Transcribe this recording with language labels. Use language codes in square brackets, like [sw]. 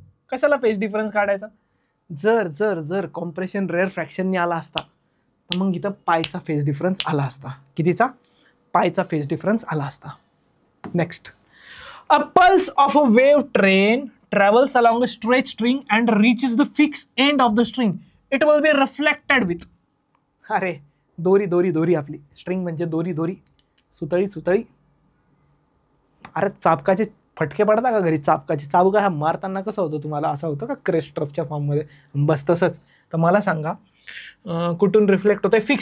[mr] कशाला phase difference काढायचा? जर कॉम्प्रेशन रेअर फ्रॅक्शननी आला असता तर मग इथं पायचा फेज डिफरन्स आला असता. कितीचा? पायचा फेज डिफरन्स आला असता. Next. [en] A pulse of a wave train travels along a straight string and reaches the fixed end of the string. It will be reflected with. [mr] अरे दोरी आपली स्ट्रिंग म्हणजे दोरी, सुतळी. अरे चाबकाचे फटके पडता का घरी? चाबका हा मारताना कसं होतं तुम्हाला? असं होतं का क्रेस्ट ट्रफच्या फॉर्ममध्ये? बस तसंच. तर मला सांगा कुठून रिफ्लेक्ट होतंय?